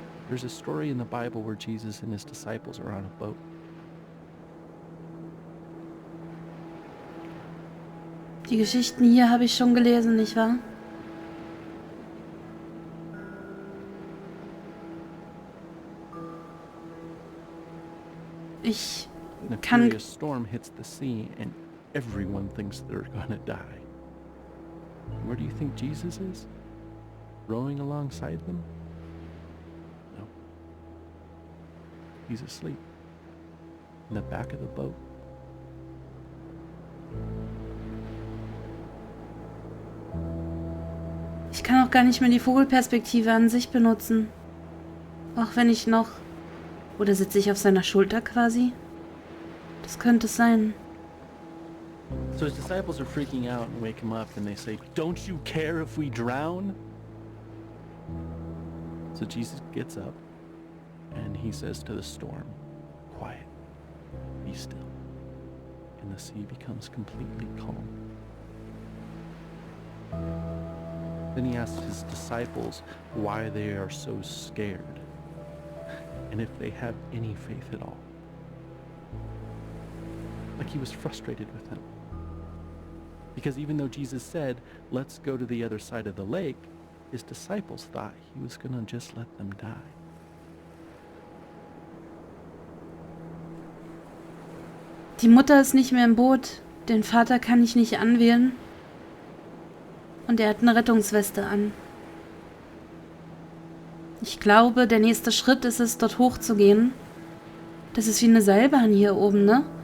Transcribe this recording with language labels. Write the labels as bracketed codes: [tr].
[en] There's a story in the Bible where Jesus and his disciples are on a boat. [de] Die Geschichten hier habe ich schon gelesen, nicht wahr? Ich [en] And a [de] kann... [en] furious storm hits the sea and everyone thinks they're gonna die. Where do you think Jesus is? Rowing alongside them? No. He's asleep. In the back of the boat. [de] Ich kann auch gar nicht mehr die Vogelperspektive an sich benutzen. Auch wenn ich noch... Oder sitze ich auf seiner Schulter quasi? Das könnte es sein. [en] So his disciples are freaking out and wake him up and they say, "Don't you care if we drown?" So Jesus gets up and he says to the storm, "Quiet, be still." And the sea becomes completely calm. Then he asks his disciples why they are so scared and if they have any faith at all. Like he was frustrated with them. Because even though Jesus said, "Let's go to the other side of the lake," his disciples thought he was going to just let them die. [de] Die Mutter ist nicht mehr im Boot. Den Vater kann ich nicht anwählen. Und er hat eine Rettungsweste an. Ich glaube, der nächste Schritt ist es, dort hochzugehen. Das ist wie eine Seilbahn hier oben, ne?